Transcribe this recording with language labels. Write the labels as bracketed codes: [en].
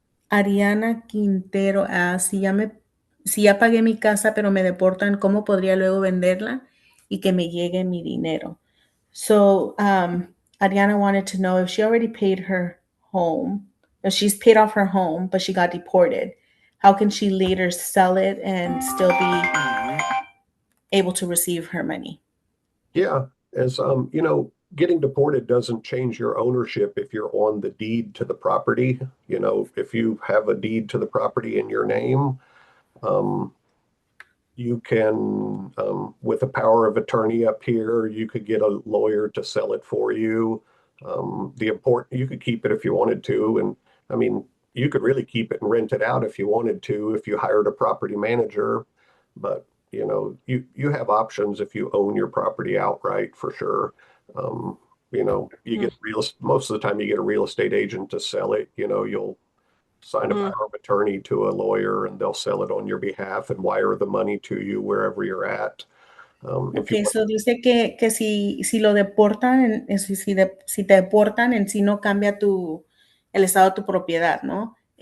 [es] Ariana Quintero, si ya pagué mi casa, pero me deportan, ¿cómo podría luego venderla y que me llegue mi dinero? [en] So, Ariana wanted to know if she already paid her home, if she's paid off her home, but she got deported, how can she later sell it and still be able to receive her money? Yeah, as getting deported doesn't change your ownership if you're on the deed to the property. If you have a deed to the property in your name, um, you can, with a power of attorney up here, you could get a lawyer to sell it for you. You could keep it if you wanted to, and I mean, you could really keep it and rent it out if you wanted to, if you hired a property manager. But you have options if you own your property outright for sure. You Mm, get most of the time you get a real estate agent to sell it. You'll sign a mm. power of attorney to a lawyer and they'll sell it on your behalf and wire the money to you wherever you're at. If Ok, you [es] eso dice que si lo deportan, si te deportan, en sí no cambia el estado de tu propiedad, ¿no?